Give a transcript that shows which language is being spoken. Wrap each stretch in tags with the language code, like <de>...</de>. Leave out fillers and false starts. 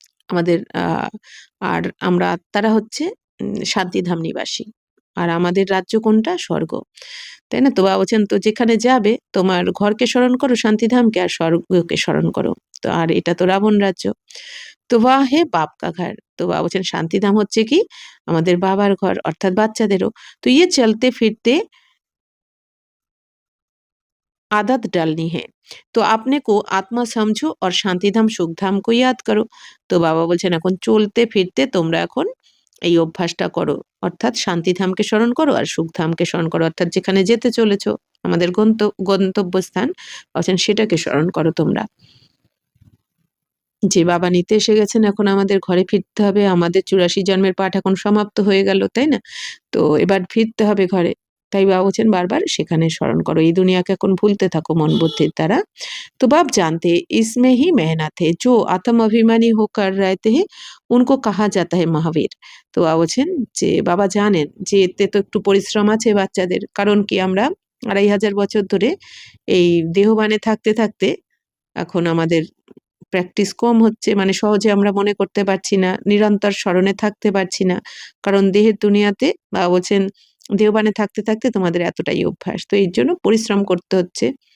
<bn>আমাদের আর আমরা আত্মারা হচ্ছে শান্তিধাম নিবাসী, আর আমাদের রাজ্য কোনটা, স্বর্গ, তাই না। তো বাবা বলছেন তো যেখানে যাবে তোমার ঘরকে স্মরণ করো শান্তিধামকে, আর স্বর্গকে স্মরণ করো। তো আর এটা তো রাবণ রাজ্য। তো</bn> <hi>ওয়া হে বাপ কা ঘর।</hi> <bn>তো বাবা বলছেন শান্তিধাম হচ্ছে কি, আমাদের বাবার ঘর, অর্থাৎ বাচ্চাদেরও।</bn> <hi>তো ইয়ে চলতে ফিরতে आदत डालनी है, तो अपने को आत्मा समझो और শান্তিধাম সুখধাম को याद करो।</hi> <bn>তো বাবা বলছেন এখন চলতে ফিরতে তোমরা এখন এই অভ্যাসটা করো, অর্থাৎ শান্তিধামকে স্মরণ করো আর সুখধামকে স্মরণ করো, অর্থাৎ যেখানে যেতে চলেছো আমাদের গন্তব্যস্থান বলছেন সেটাকে স্মরণ করো তোমরা। যে বাবা নিতে এসে গেছেন, এখন আমাদের ঘরে ফিরতে হবে, আমাদের 84 জন্মের পাঠ এখন সমাপ্ত হয়ে গেল, তাই না। তো এবার ফিরতে হবে ঘরে, তাই বাবা বলছেন বারবার সেখানে স্মরণ করো, এই দুনিয়াকে এখন ভুলতে থাকো মন বুদ্ধির দ্বারা।</bn> <hi>तो बाप जानते हैं इसमें ही मेहनत है, जो आत्म अभिमानी होकर रहते हैं उनको कहा जाता है महावीर।</hi> <bn>তো বাবা বলছেন যে বাবা জানেন যে এতে তো একটু পরিশ্রম আছে বাচ্চাদের, কারণ কি আমরা 2500 বছর ধরে এই দেহবানে থাকতে থাকতে এখন আমাদের প্র্যাকটিস কম হচ্ছে, মানে সহজে আমরা মনে করতে পারছি না, নিরন্তর স্মরণে থাকতে পারছি না, কারণ দেহের দুনিয়াতে বাবা বলছেন দেহবানে থাকতে থাকতে তোমাদের এতটাই অভ্যাস, তো এর জন্য পরিশ্রম করতে হচ্ছে।</bn>